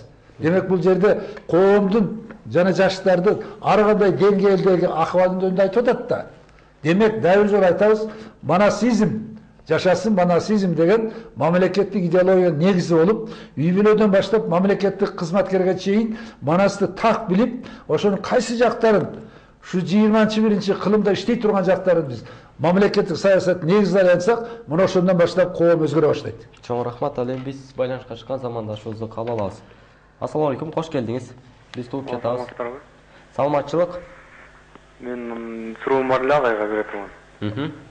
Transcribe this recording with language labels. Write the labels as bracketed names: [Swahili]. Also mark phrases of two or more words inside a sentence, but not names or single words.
[Kyrgyz] Демек бул жерде коомдун жана жаштардын ар кандай деңгээлдеги акыбалын жөнүндө айтып атат да. Демек дагы бир жолу айтабыз, манасизм жашасын, манасизм деген мамлекеттик идеологиянын негизи болуп, үй бүлөдөн баштап мамлекеттик кызматкерге чейин манасты так билип, ошонун кайсы жактарын шу 21-чи кылымда ишлей турган жактарын biz мамлекеттик саясат негизине айлансак, мына ошондон баштап коом өзгөрө баштайт. Чоң рахмат. Ал эми биз байланышка чыккан замандашыбызды кабыл алабыз. [Arabic] السلام عليكم, [Kyrgyz] кош келдиңиз. Биз туруп жатабыз. Саламатчылык. Мен суроом бар эле агайга бере турган.